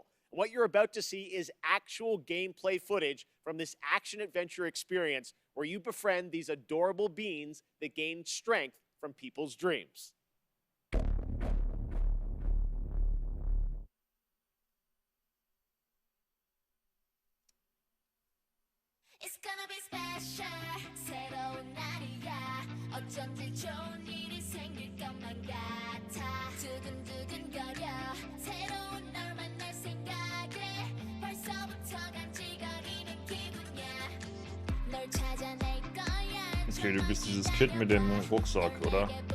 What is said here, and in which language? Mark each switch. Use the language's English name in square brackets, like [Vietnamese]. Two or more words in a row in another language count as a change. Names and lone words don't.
[English] What you're about to see is actual gameplay footage from this action-adventure experience where you befriend these adorable beings that gain strength from people's dreams. It's gonna be special. [Korean] 새로운 날이야. 어쩐지 좋은 일이 생길 것만 같아. 두근두근거려. 새로운 널 만날 생각에 벌써부터 간질거리는 기분이야. 널 찾아낼 거야. [German] Okay, du bist dieses Kind mit dem Rucksack, oder?